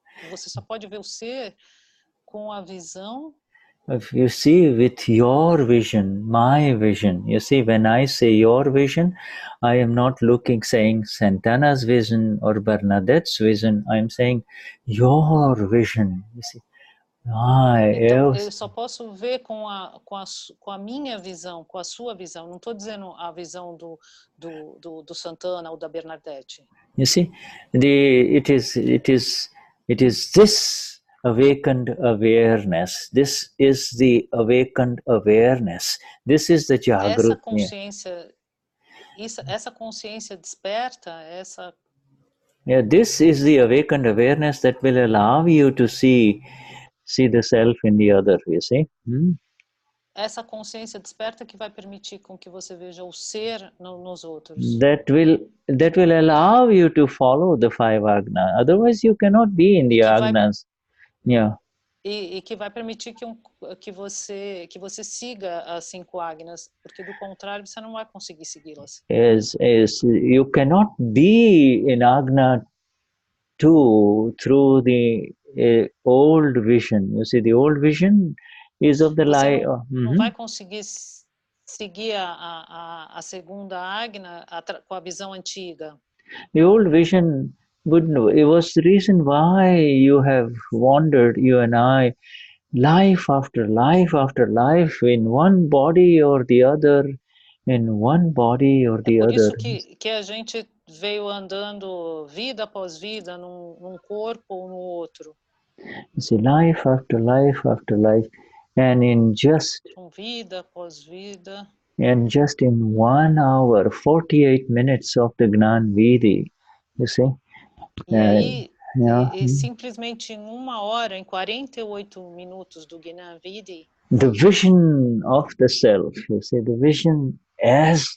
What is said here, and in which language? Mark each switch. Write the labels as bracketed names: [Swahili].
[Portuguese] Você só pode ver o ser com a visão. [English] If you see with your vision, my vision, you see, when I say your vision, I am not saying Santana's vision or Bernadette's vision. I am saying your vision. You see, [Portuguese] Então, eu só posso ver com a minha visão, com a sua visão. Não estou dizendo a visão do Santana ou da Bernadette. [English] You see, it is this awakened awareness. This is the awakened awareness. This is the Jagrut. [Portuguese] Essa consciência desperta, [English] this is the awakened awareness that will allow you to see the self in the other, you see. [Portuguese] Essa consciência desperta que vai permitir com que você veja o ser nos outros. [English] That will allow you to follow the 5 Agna. Otherwise, you cannot be in the Agnas. [Portuguese] E que vai permitir que você siga as 5 Agnas, porque do contrário você não vai conseguir segui-las. [English] You cannot be in Agna 2 through the old vision. You see, the old vision is of the light. [Portuguese] Não vai conseguir seguir a segunda Agna com a visão antiga. [English] The old vision it was the reason why you have wandered, you and I, life after life after life, in one body or the other, in one body or the other. [Portuguese] É por isso que a gente veio andando vida após vida num corpo ou no outro. [English] You see, life after life after life, and in just [Portuguese] vida após vida. [English] And just in 1 hour, 48 minutes of the Gnani Vidi, you see. [Portuguese] E aí, simplesmente em 1 hora, em 48 minutos do Gnani Vidi, [English] the vision of the self, you see, the vision as